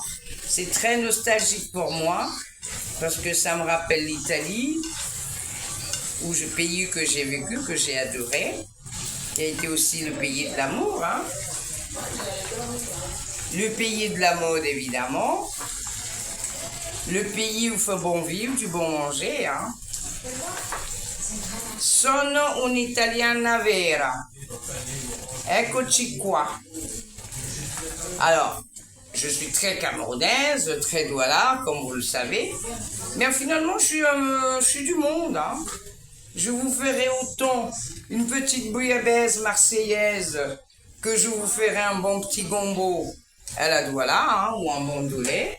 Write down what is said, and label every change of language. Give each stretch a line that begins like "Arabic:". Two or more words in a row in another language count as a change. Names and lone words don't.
French: C'est très nostalgique pour moi parce que ça me rappelle l'Italie, où je pays que j'ai vécu, que j'ai adoré, qui a été aussi le pays de l'amour, hein. Le pays de la mode, évidemment. Le pays où il faut bon vivre, du bon manger, hein.
Italian: Sono un'italiana vera. Eccoci qua.
French: Alors, je suis très camerounaise, très douala, comme vous le savez. Mais finalement, je suis du monde, hein. Je vous ferai autant une petite bouillabaisse marseillaise que je vous ferai un bon petit gombo à la douala, hein, ou un bon doulet.